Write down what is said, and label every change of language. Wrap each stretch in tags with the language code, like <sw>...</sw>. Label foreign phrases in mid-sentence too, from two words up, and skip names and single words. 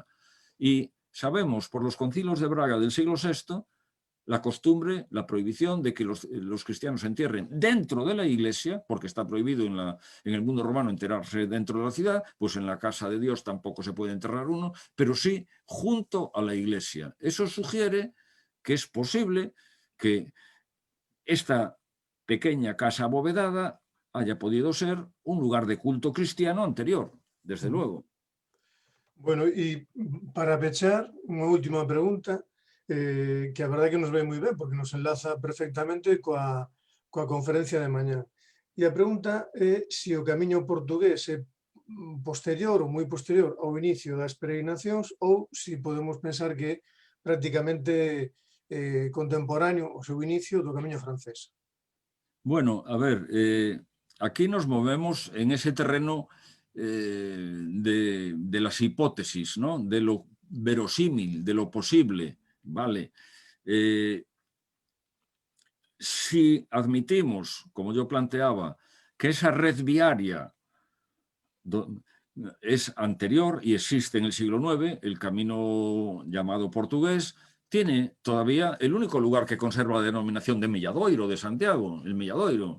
<es>Y sabemos por los concilios de Braga del siglo VI la costumbre, la prohibición de que los cristianos se entierren dentro de la iglesia, porque está prohibido en el mundo romano enterrarse dentro de la ciudad, pues en la casa de Dios tampoco se puede enterrar uno, pero sí junto a la iglesia. Eso sugiere que es posible que esta pequeña casa abovedada haya podido ser un lugar de culto cristiano anterior, desde luego.</es> <gl>Bueno, e para pechar, unha última pregunta, que a verdade que nos ve moi ben, porque nos enlaza perfectamente coa conferencia de mañá. E a pregunta é se o camiño portugués é posterior ou moi posterior ao inicio das peregrinacións ou se podemos pensar que prácticamente contemporáneo o seu inicio do camiño francés.</gl> <es>Bueno, a ver, aquí nos movemos en ese terreno de las hipótesis, ¿no? De lo verosímil, de lo posible, ¿vale? Si admitimos, como yo planteaba, que esa red viaria es anterior y existe en el siglo IX, el camino llamado portugués tiene todavía el único lugar que conserva la denominación de Milladoiro, de Santiago, el Milladoiro.</es>